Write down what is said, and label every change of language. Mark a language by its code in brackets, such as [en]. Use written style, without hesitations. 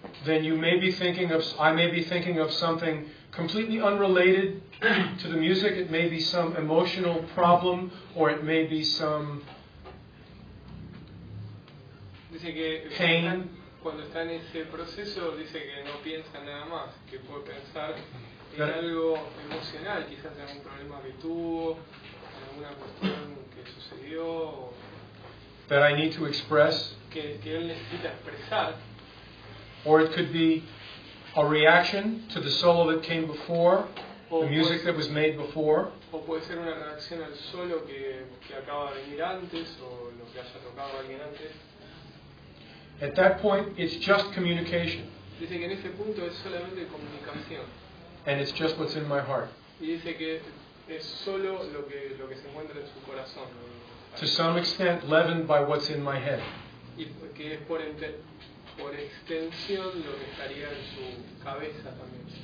[en] then I may be thinking of something completely unrelated to the music. It may be some emotional problem, or it may be some [es] dice que [en] pain. [es] Cuando está en ese proceso, dice que no piensa nada más, que puede pensar en algo emocional, quizás en algún problema que tuvo, en alguna cuestión que sucedió, [en] that I need to express, [es] que él necesita expresar. [en] Or it could be a reaction to the solo that came before, the music that was made before. [es] O puede ser una reacción al solo que acaba de venir antes, o lo que haya tocado alguien antes. [en] At that point, it's just communication. [es] Dice que en ese punto es solamente comunicación. [en] And it's just what's in my heart. [es] Y dice que es solo lo que se encuentra en su corazón. [en] To some extent, leavened by what's in my head. [es] Y que es por extensión lo que estaría en su cabeza también.